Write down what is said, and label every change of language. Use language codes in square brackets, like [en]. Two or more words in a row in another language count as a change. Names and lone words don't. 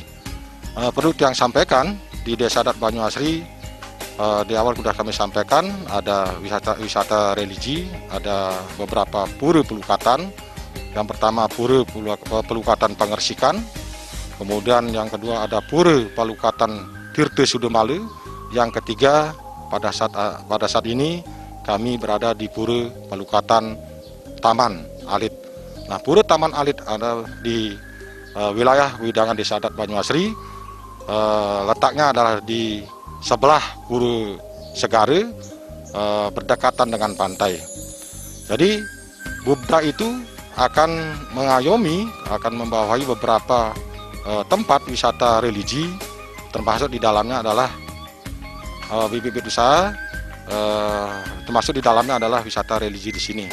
[id] Perlu yang sampaikan di Desa Adat Banyuasri, di awal sudah kami sampaikan ada wisata religi, ada beberapa pura pelukatan. Yang pertama pura pelukatan Pangersikan, kemudian yang kedua ada pura pelukatan Tirta Sudemalu, yang ketiga pada saat ini kami berada di pura pelukatan Taman Alit. Nah, pura Taman Alit ada di wilayah Widangan Desa Adat Banyuasri. Letaknya adalah di sebelah Pura Segara, berdekatan dengan pantai. Jadi Bubda itu akan mengayomi, akan membawahi beberapa tempat wisata religi, termasuk di dalamnya adalah bibit usaha, termasuk di dalamnya adalah wisata religi di sini.